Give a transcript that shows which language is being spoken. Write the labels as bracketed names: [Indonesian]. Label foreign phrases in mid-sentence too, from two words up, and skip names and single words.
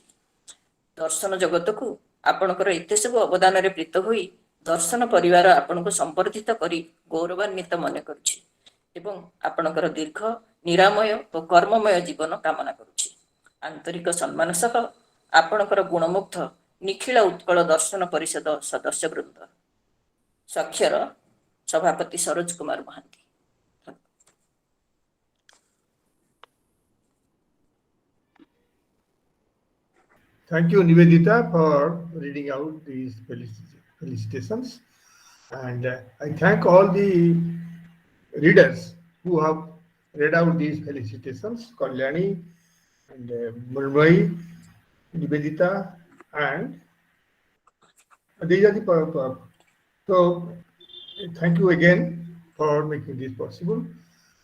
[Odia] ଦର୍ଶନ ଜଗତକୁ ଆପଣଙ୍କର ଏତେ ସବୁ ଅବଦାନରେ ପ୍ରୀତ ହୋଇ ଦର୍ଶନ ପରିବାର ଆପଣଙ୍କୁ ସମ୍ବର୍ଦ୍ଧିତ କରି ଗୌରବାନ୍ୱିତ ମନେ କରୁଛି ଏବଂ ଆପଣଙ୍କର ଦୀର୍ଘ, ନିରାମୟ ଓ କର୍ମମୟ ଜୀବନ କାମନା କରୁଛି। ଆନ୍ତରିକ ସମ୍ମାନ ସହ ଆପଣଙ୍କର ଗୁଣମୁଗ୍ଧ ନିଖିଳ ଉତ୍କଳ ଦର୍ଶନ ପରିଷଦ ସଦସ୍ୟବୃନ୍ଦ। ସ୍ୱାକ୍ଷର ସଭାପତି ସରୋଜ କୁମାର ମହାନ୍ତି। [English] Thank you, Nivedita, for reading out these felicitations. And I thank all the readers who have read out these felicitations, Kalyani and Murmai, Nivedita, and these are the so thank you again for making this possible.